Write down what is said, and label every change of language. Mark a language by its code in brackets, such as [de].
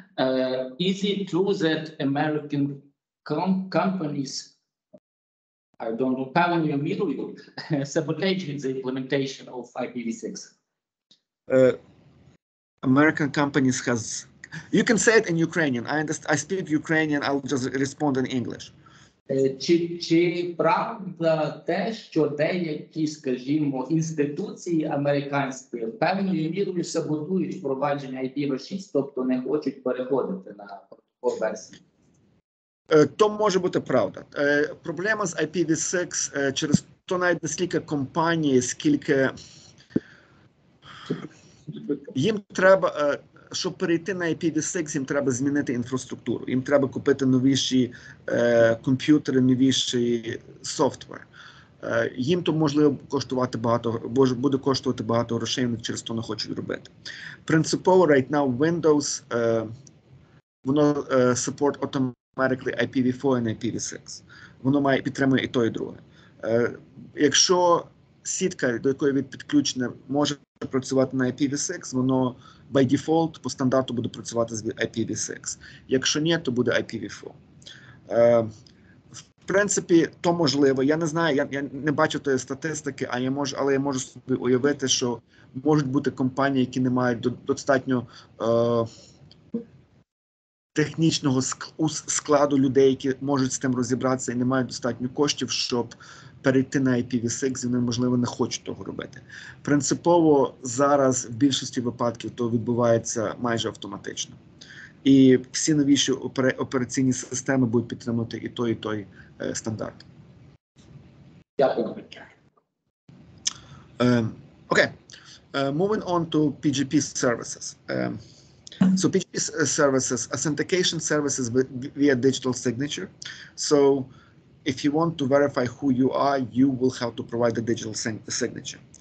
[en] Is it true that American companies, I don't know, currently sabotaging the implementation of IPv6? American companies you can say it in Ukrainian. I speak Ukrainian, I'll just respond in English. [uk] Чи правда те, що деякі, скажімо, інституції американські певною мірою саботують впровадження IPv6, тобто не хочуть переходити на протокол версії? То може бути правда. Проблема з IPv6 через то навіть не стільки компанії, скільки їм треба, щоб перейти на IPv6, їм треба змінити інфраструктуру. Їм треба купити новіші комп'ютери, новіший софтвер. Їм то можливо буде коштувати багато грошей, вони через то не хочуть робити. Принципово, [en] right now, [uk] Windows, воно [en] support automatically [uk] IPv4 і IPv6. Воно підтримує і то, і друге. Якщо сітка, до якої ви підключені, може працювати на IPv6, воно [en] by default [uk] по стандарту буде працювати з IPv6. Якщо ні, то буде IPv4. В принципі, то можливо. Я не знаю, я не бачу тої статистики, але я можу собі уявити, що можуть бути компанії, які не мають достатньо технічного складу людей, які можуть з тим розібратися і не мають достатньо коштів, щоб перейти на IPv6, вони, можливо, не хочуть того робити. Принципово зараз в більшості випадків то відбувається майже автоматично. І всі новіші операційні системи будуть підтримувати і той стандарт. Дякую. [en] Okay. Moving on to PGP services. So PGP services, authentication services via digital signature. So if you want to verify who you are, you will have to provide a digital signature.